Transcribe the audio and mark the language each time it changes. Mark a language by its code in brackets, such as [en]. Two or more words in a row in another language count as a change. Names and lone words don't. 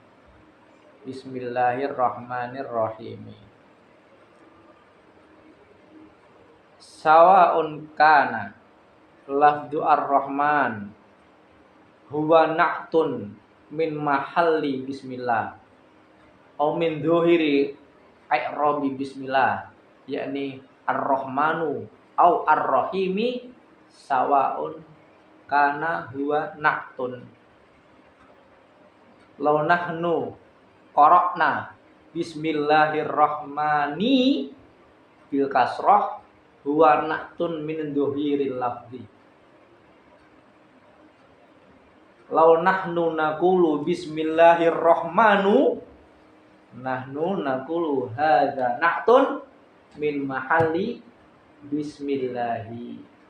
[ar] بسم الله الرحمن الرحيم. سواء كان لفظ الرحمن هو نعت من محل بسم الله أو من ظاهر إعراب بسم الله، يعني الرحمن أو الرحيم سواء كان هو نعت. لو نحن قرأنا بسم الله الرحمن بالكسرة هو نعت من ظاهر اللفظ. لو نحن نقول بسم الله الرحمن نحن نقول هذا نعت من محل بسم الله.